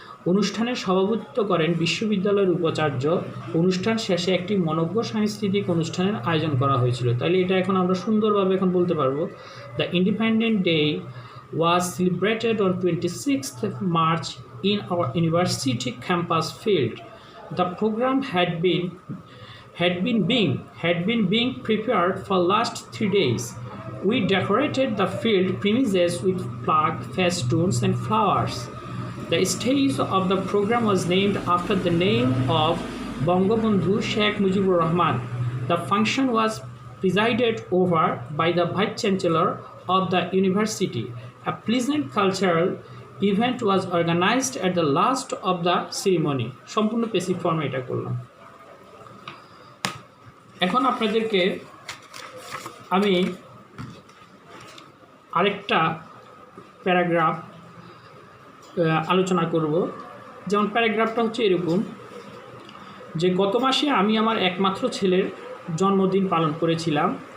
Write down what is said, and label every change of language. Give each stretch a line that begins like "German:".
Bangla: অনুষ্ঠানে সভাপতিত্ব করেন বিশ্ববিদ্যালয়ের উপাচার্য। অনুষ্ঠান শেষে একটি মনোজ্ঞ সাংস্কৃতিক অনুষ্ঠানের আয়োজন করা হয়েছিল। তাহলে এটা এখন আমরা সুন্দরভাবে এখন বলতে পারবো,
English: The independent day was celebrated on 26th March in our university campus field. The program had been being prepared for last 3 days. We decorated the field premises with flag, festoons and flowers. The stage of the program was named after the name of Bangabandhu Sheikh Mujibur Rahman. The function was presided over by the Vice Chancellor of the university. A pleasant cultural event was organized at the last of the ceremony.
Bangla: সম্পূর্ণ passive ফর্মে এটা করলাম। এখন আপনাদেরকে আমি আরেকটা paragraph আলোচনা করব। যেমন প্যারাগ্রাফটা হচ্ছে এরকম যে গত মাসে আমি আমার একমাত্র ছেলের জন্মদিন পালন করেছিলাম।